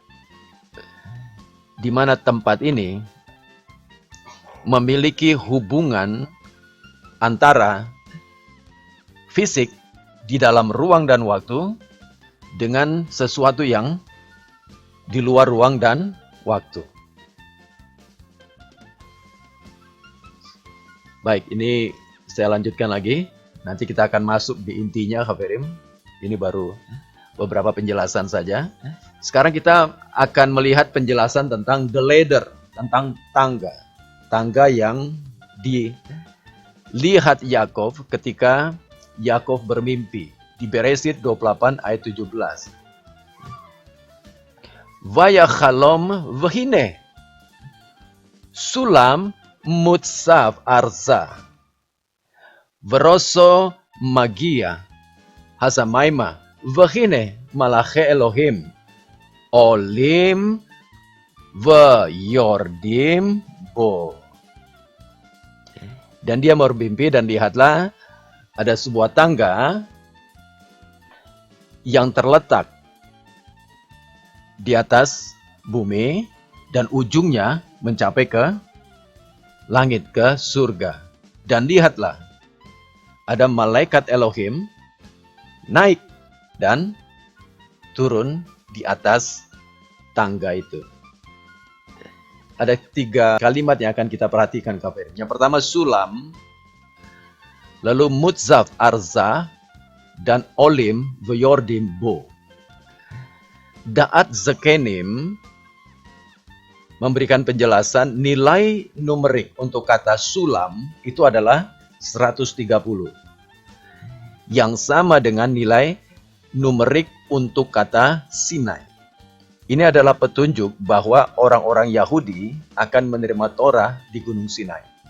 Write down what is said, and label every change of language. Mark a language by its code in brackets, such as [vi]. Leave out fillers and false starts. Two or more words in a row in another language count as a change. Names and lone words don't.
[id] Di mana tempat ini memiliki hubungan antara fisik di dalam ruang dan waktu dengan sesuatu yang di luar ruang dan waktu. Baik, ini saya lanjutkan lagi. Nanti kita akan masuk di intinya, Khaverim. Ini baru beberapa penjelasan saja. Sekarang kita akan melihat penjelasan tentang [en] the ladder, [id] tentang tangga. Tangga yang dilihat Yakov ketika Yakov bermimpi. Di Beresit 28 ayat 17. [he] ויחלום והנה סלם מצב ארצה וראשו מגיע השמימה והנה מלאכי אלהים עלים וירדים בו. [id] Dan dia bermimpi dan lihatlah ada sebuah tangga yang terletak di atas bumi dan ujungnya mencapai ke langit, ke surga. Dan lihatlah ada malaikat Elohim naik dan turun di atas tangga itu. Ada 3 kalimat yang akan kita perhatikan, Khaverim. Yang pertama sulam, lalu [he] מצב ארצה, [id] dan [he] עלים וירדים בו. [id] Da'at Zekenim memberikan penjelasan nilai numerik untuk kata sulam itu adalah 130. Yang sama dengan nilai numerik untuk kata Sinai. Ini adalah petunjuk bahwa orang-orang Yahudi akan menerima Torah di Gunung Sinai.